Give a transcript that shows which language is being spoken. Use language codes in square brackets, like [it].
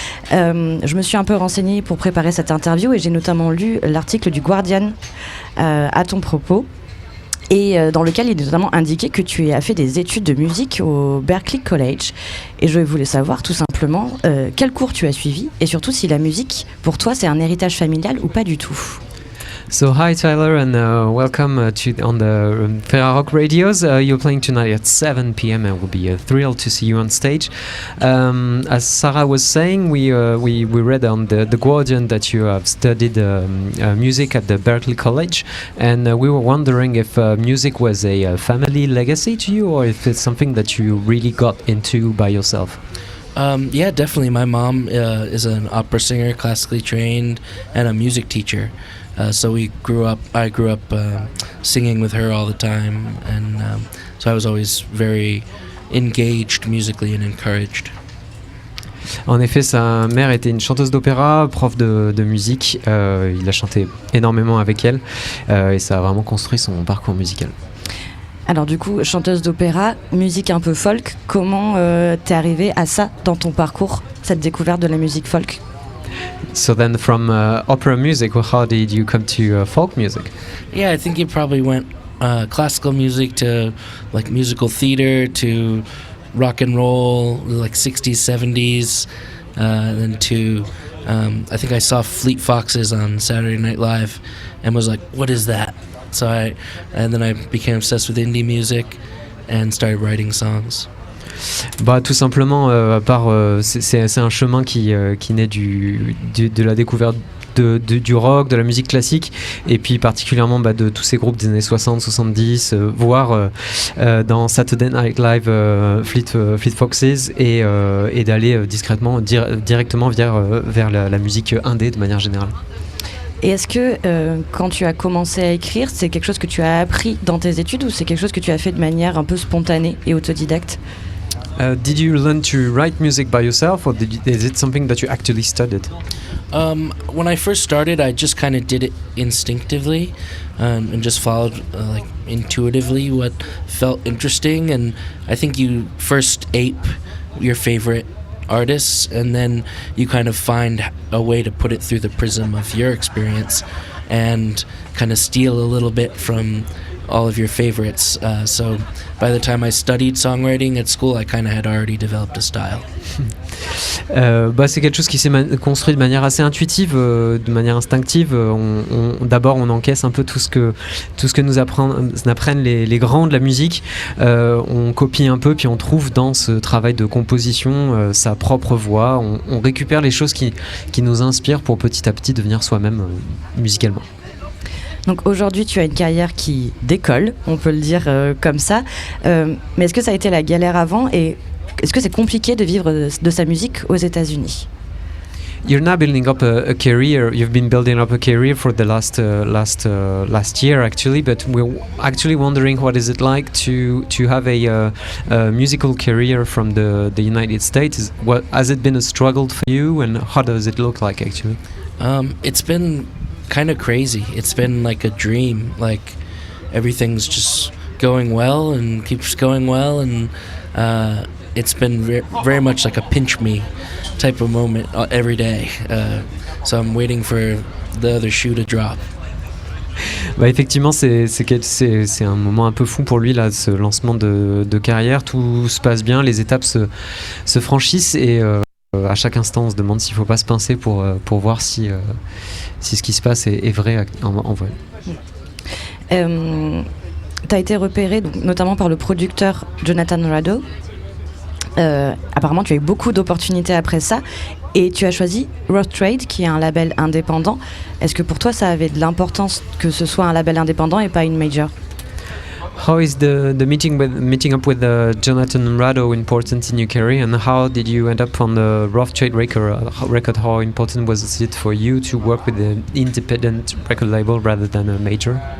[fr] Je me suis un peu renseignée pour préparer cette interview et j'ai notamment lu l'article du Guardian à ton propos, et dans lequel il est notamment indiqué que tu as fait des études de musique au Berklee College. Et je voulais savoir tout simplement quel cours tu as suivi et surtout si la musique, pour toi, c'est un héritage familial ou pas du tout. [en] So hi Tyler and welcome on the Ferrarock Radios. You're playing tonight at 7 p.m. and we'll be thrilled to see you on stage. As Sarah was saying, we read on the Guardian that you have studied music at the Berklee College, and we were wondering if music was a family legacy to you or if it's something that you really got into by yourself. Yeah, definitely. My mom is an opera singer, classically trained, and a music teacher. So I grew up singing with her all the time, and so I was always very engaged musically and encouraged. [fr] En effet, sa mère était une chanteuse d'opéra, prof de musique. Il a chanté énormément avec elle et ça a vraiment construit son parcours musical. Alors du coup, chanteuse d'opéra, musique un peu folk, comment t'es arrivée à ça dans ton parcours, cette découverte de la musique folk? [en] So then from opera music, how did you come to folk music? Yeah, I think it probably went classical music to like musical theater to rock and roll, like 60s, 70s, then to I think I saw Fleet Foxes on Saturday Night Live and was like, what is that? And then I became obsessed with indie music and started writing songs. [fr] Bah, tout simplement, c'est un chemin qui naît de la découverte du rock, de la musique classique, et puis particulièrement de tous ces groupes des années 60, 70, voire dans Saturday Night Live Fleet Foxes, et d'aller discrètement, directement vers la musique indé de manière générale. Et est-ce que quand tu as commencé à écrire, c'est quelque chose que tu as appris dans tes études ou c'est quelque chose que tu as fait de manière un peu spontanée et autodidacte? [en] Did you learn to write music by yourself, or is it something that you actually studied? When I first started, I just kind of did it instinctively and just followed like intuitively what felt interesting. And I think you first ape your favorite artists, and then you kind of find a way to put it through the prism of your experience and kind of steal a little bit from all of your favorites. So by the time I studied songwriting at school, I kind of had already developed a style. [fr] C'est quelque chose qui s'est construit de manière assez intuitive, de manière instinctive. D'abord, on encaisse un peu tout ce que nous apprennent les grands de la musique. On copie un peu, puis on trouve dans ce travail de composition sa propre voix. On récupère les choses qui nous inspirent pour petit à petit devenir soi-même musicalement. Donc aujourd'hui, tu as une carrière qui décolle, on peut le dire comme ça. Mais est-ce que ça a été la galère avant et est-ce que c'est compliqué de vivre de sa musique aux États-Unis? [en] You're now building up a career. You've been building up a career for the last year, actually. But we're actually wondering what is it like to have a musical career from the United States. What has it been a struggle for you, and how does it look like actually? It's been kind of crazy. It's been like a dream. Like everything's just going well and keeps going well, and it's been very much like a pinch me type of moment every day. So I'm waiting for the other shoe to drop. [fr] Bah effectivement, c'est un moment un peu fou pour lui là, ce lancement de carrière. Tout se passe bien, les étapes se franchissent et à chaque instant, on se demande s'il ne faut pas se pincer pour voir si ce qui se passe est vrai en vrai. Tu as été repéré donc, notamment par le producteur Jonathan Rado. Apparemment, tu as eu beaucoup d'opportunités après ça et tu as choisi Rough Trade, qui est un label indépendant. Est-ce que pour toi, ça avait de l'importance que ce soit un label indépendant et pas une major? [en] How is the meeting up with Jonathan Rado important in your career, and how did you end up on the Rough Trade record? How important was it for you to work with an independent record label rather than a major?